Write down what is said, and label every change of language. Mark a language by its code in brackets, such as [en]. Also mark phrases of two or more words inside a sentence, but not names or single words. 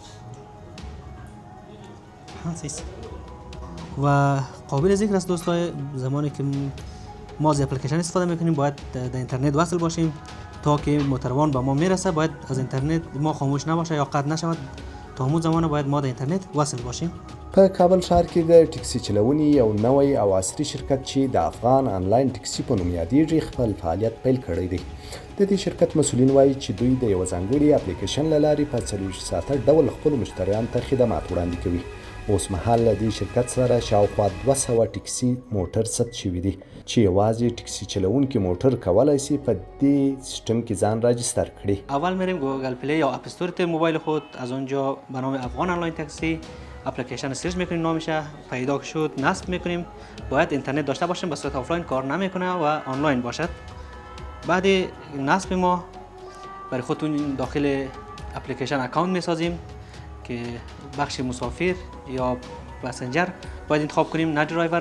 [fa] و قابل ذکر است دوستای، زمانی که ما از اپلیکیشن استفاده میکنیم باید در اینترنت وصل باشیم تا که موتروان به ما میرسه. باید از اینترنت ما خاموش نباشه یا قطع نشود. تا همون زمان باید ما در اینترنت وصل باشیم. [ps] په کابل ښار کې د ټکسي چلونې یو نوی او عصري شرکت چې د افغان آنلاین ټکسي په نوم یادیږي خپل فعالیت پیل کړی دی. د دې شرکت مسؤلین وایي چې دوی د یو ځانګړي اپلیکیشن له لارې په 24 ساعته ډول خپلو مشتریانو ته خدمات وړاندې کوي. اوس مهال له دې شرکت سره شاوخوا 200 ټکسي موټر ثبت شوي دي چې یوازې ټکسي چلونکي موټر کولی شي په دې سیستم کې ځان راجستر کړي. [fa] اول میریم گوگل پلی یا اپ استور موبایل خود. از اونجا به نام افغان آنلاین تاکسی اپلیکیشن سرچ میکنیم. نامش پیدا شد نصب میکنیم. باید اینترنت داشته باشیم، به صورت آفلاین کار نمیکنه و آنلاین باشد. بعد نصب ما برای خودتون داخل اپلیکیشن اکانت میسازیم که بخش مسافر یا پسنجر باید انتخاب کنیم، نه درایور.